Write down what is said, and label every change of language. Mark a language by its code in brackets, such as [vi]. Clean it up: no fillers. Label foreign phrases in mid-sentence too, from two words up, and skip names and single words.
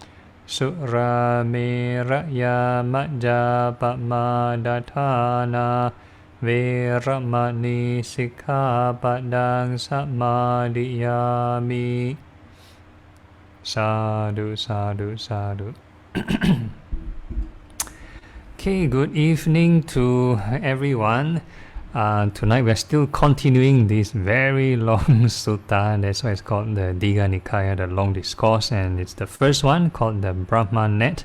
[pi] Suramēraya majjapamādāṭthāna vēramani sikkhapaddaṃ samadhiyāmi. Sadhu, sadhu, sadhu. [en] Okay, good evening to everyone. Tonight we're still continuing this very long sutta. That's why it's called the Digha Nikaya, the long discourse, and it's the first one called the Brahmā net.